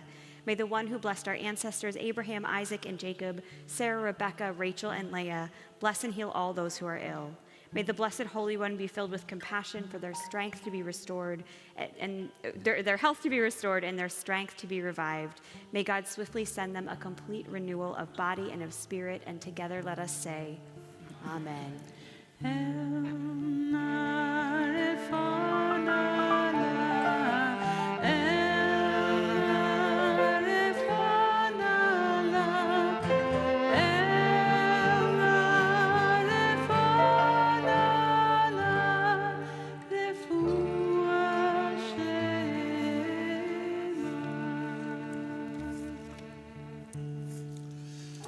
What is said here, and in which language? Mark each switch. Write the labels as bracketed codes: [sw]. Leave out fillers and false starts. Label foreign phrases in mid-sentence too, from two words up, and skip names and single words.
[en] May the one who blessed our ancestors Abraham, Isaac, and Jacob, Sarah, Rebekah, Rachel, and Leah, bless and heal all those who are ill. May the Blessed Holy One be filled with compassion for their strength to be restored, and their health to be restored, and their strength to be revived. May God swiftly send them a complete renewal of body and of spirit, and together let us say, Amen. [he] אל נא רפא נא לה, אל נא רפא נא לה, אל נא רפא נא לה, רפואה שלמה.